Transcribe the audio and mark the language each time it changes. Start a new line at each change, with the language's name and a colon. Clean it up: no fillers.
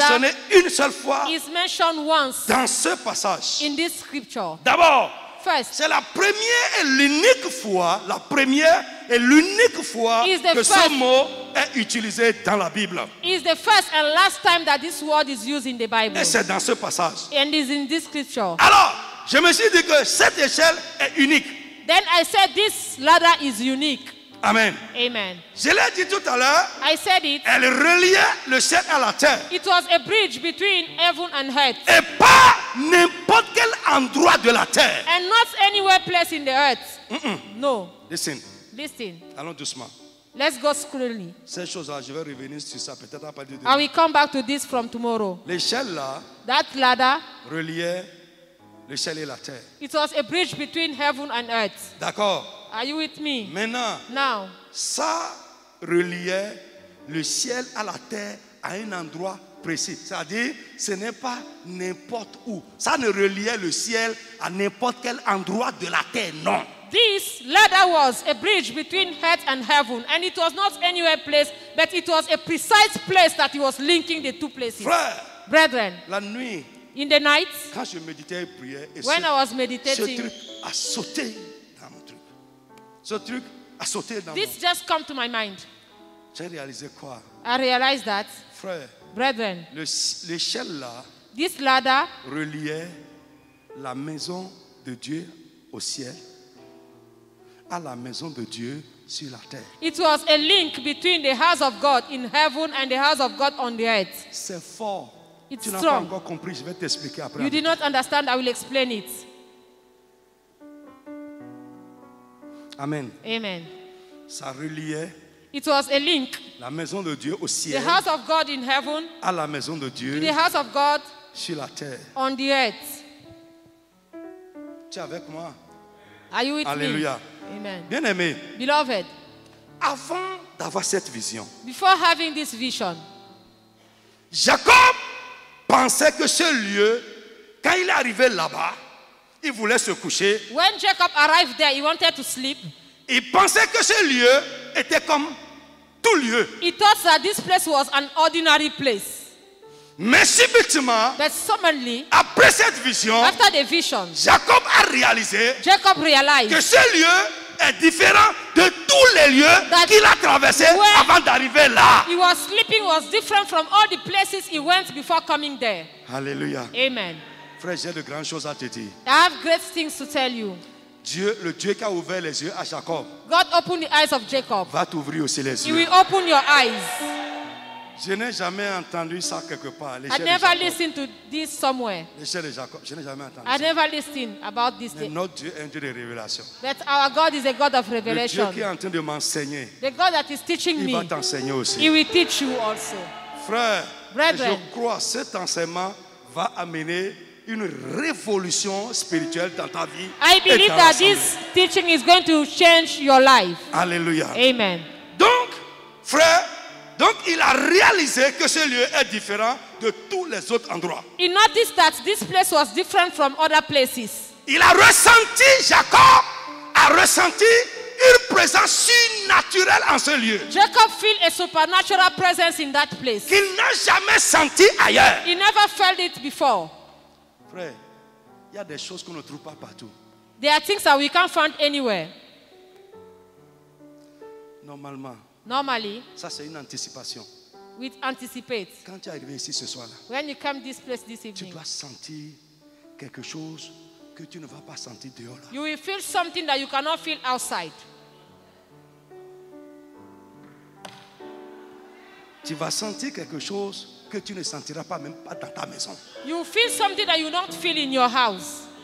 French: mentionné une seule fois
English: is mentioned once
French: dans ce passage.
English: in this scripture.
French: D'abord,
English: First,
French: c'est la première et l'unique fois,
English: Is the
French: que ce
English: first-
French: mot est utilisé dans la Bible.
English: is the first and last time that this word is used in the Bible.
French: Et c'est dans ce passage.
English: And is in this scripture.
French: Alors, je me suis dit que cette échelle est unique.
English: Then I said this ladder is unique.
French: Amen.
English: Amen.
French: Je l'ai dit tout à l'heure,
English: I said it.
French: elle reliait le ciel à la terre.
English: It was a bridge between heaven and earth.
French: Et pas n'importe quel endroit de la terre.
English: And not anywhere place in the earth. No. Listen, Listen.
French: allons doucement.
English: Let's go slowly.
French: Ces choses-là, je vais revenir sur ça peut-être à partir de
English: I will come back to this from tomorrow.
French: l'échelle là
English: That ladder,
French: reliait le ciel et la terre.
English: it was a bridge between heaven and earth.
French: D'accord.
English: Are you with me?
French: Maintenant,
English: Now,
French: ça reliait le ciel à la terre à un endroit précis. C'est-à-dire, ce n'est pas n'importe où. Ça ne reliait le ciel à n'importe quel endroit de la terre, non.
English: This ladder was a bridge between earth and heaven, and it was not anywhere place, but it was a precise place that he was linking the two places.
French: Frère,
English: brethren,
French: la nuit,
English: in the night,
French: quand je méditais et priais, et
English: when I was
French: ce
English: meditating,
French: truc a sauté dans mon truc. Ce truc a sauté dans
English: this just come to my mind.
French: J'ai réalisé quoi?
English: I realized that,
French: Frère,
English: brethren,
French: l'échelle là
English: this ladder
French: reliait la maison de Dieu au ciel à la maison de Dieu sur la terre.
English: it was a link between the house of God in heaven and the house of God on the earth.
French: C'est fort.
English: It's
French: Tu n'as pas
English: strong.
French: encore compris, je vais t'expliquer après.
English: You did not understand, I will explain it.
French: Amen.
English: Amen.
French: Ça reliait
English: It was a link.
French: la maison de Dieu au
English: The
French: ciel
English: house of God in heaven
French: à la maison de
English: to
French: Dieu
English: the house of God
French: sur la terre.
English: on the earth.
French: Tu es avec moi?
English: Are you with
French: Alléluia.
English: me? Amen.
French: Bien aimé,
English: Beloved,
French: avant d'avoir cette vision,
English: before having this vision,
French: Jacob pensait que ce lieu, quand il est arrivé là-bas, il voulait se coucher.
English: when Jacob arrived there, he wanted to sleep.
French: Il pensait que ce lieu était comme tout lieu.
English: He thought that this place was an ordinary place.
French: Mais subitement,
English: But suddenly,
French: après cette vision,
English: after the vision,
French: Jacob a réalisé
English: Jacob
French: que
English: realized
French: ce lieu est différent de tous les lieux qu'il a traversés
English: where
French: avant d'arriver là.
English: he was sleeping was different from all the places he went before coming there.
French: Alléluia.
English: Amen.
French: Frère, j'ai de grandes choses à te dire.
English: I have great things to tell you.
French: Dieu, le Dieu qui a ouvert les yeux à Jacob,
English: God opened the eyes of Jacob.
French: va t'ouvrir aussi les
English: He
French: yeux.
English: will open your eyes.
French: Je n'ai jamais entendu ça quelque part.
English: I
French: L'échelle de
English: never
French: Jacob.
English: listened to this somewhere.
French: L'échelle de Jacob, je n'ai jamais entendu
English: I
French: ça.
English: never listened about this
French: Mais
English: thing.
French: notre Dieu est un Dieu de révélation.
English: But our God is a God of
French: Le Dieu
English: revelation.
French: qui est en train de m'enseigner,
English: The God that is teaching
French: il va
English: me,
French: t'enseigner aussi.
English: He will teach you also.
French: Frère,
English: Brethren.
French: je crois que cet enseignement va amener une révolution spirituelle dans ta vie.
English: I
French: et
English: believe
French: dans
English: that
French: l'assemblée.
English: this teaching is going to change your life.
French: Alléluia.
English: Amen.
French: Donc, frère, il a réalisé que ce lieu est différent de tous les autres endroits.
English: He noticed that this place was different from other places.
French: Il a ressenti, Jacob a ressenti une présence surnaturelle en ce lieu
English: Jacob felt a supernatural presence in that place.
French: qu'il n'a jamais senti ailleurs.
English: He never felt it before.
French: Frère, il y a des choses qu'on ne trouve pas partout.
English: There are things that we can't find anywhere.
French: Normalement,
English: Normally,
French: ça c'est une anticipation.
English: we anticipate.
French: Quand tu es arrivé ici ce soir-là,
English: When you come this place this
French: tu
English: evening,
French: dois sentir quelque chose que tu ne vas pas sentir dehors là.
English: you will feel something that you cannot feel outside.
French: Tu vas sentir quelque chose que tu ne sentiras pas même pas dans ta maison.
English: You will feel something that you don't feel in your house.